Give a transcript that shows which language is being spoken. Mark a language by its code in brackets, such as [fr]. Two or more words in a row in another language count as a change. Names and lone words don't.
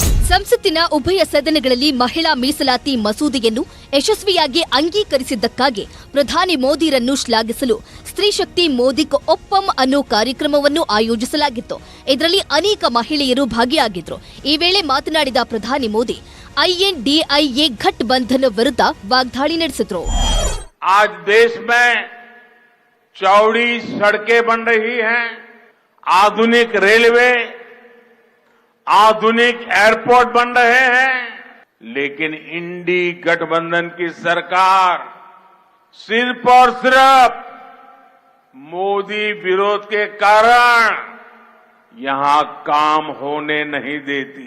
[kn] ಸಂಸತ್ತಿನ ಉಭಯ ಸದನಗಳಲ್ಲಿ ಮಹಿಳಾ ಮೀಸಲಾತಿ ಮಸೂದೆಯನ್ನು ಯಶಸ್ವಿಯಾಗಿ ಅಂಗೀಕರಿಸಿದ್ದಕ್ಕಾಗಿ ಪ್ರಧಾನಿ ಮೋದಿರನ್ನು ಶ್ಲಾಘಿಸಲು ಸ್ತ್ರೀ ಶಕ್ತಿ ಮೋದಿಕ್ ಒಪ್ಪಂ ಅನ್ನೋ ಕಾರ್ಯಕ್ರಮವನ್ನು ಆಯೋಜಿಸಲಾಗಿತ್ತು. ಇದರಲ್ಲಿ ಅನೇಕ ಮಹಿಳೆಯರು ಭಾಗಿಯಾಗಿದ್ರು. ಈ ವೇಳೆ ಮಾತನಾಡಿದ ಪ್ರಧಾನಿ ಮೋದಿ INDIA ಗಠಬಂಧನ್ ವಿರುದ್ಧ ವಾಗ್ದಾಳಿ ನಡೆಸಿದ್ರು. [hi] आज देश में चौड़ी सड़कें बन रही हैं, आधुनिक रेलवे, आधुनिक एयरपोर्ट बन रहे हैं, लेकिन इंडी गठबंधन की सरकार सिर्फ और सिर्फ मोदी विरोध के कारण यहां काम होने नहीं देती.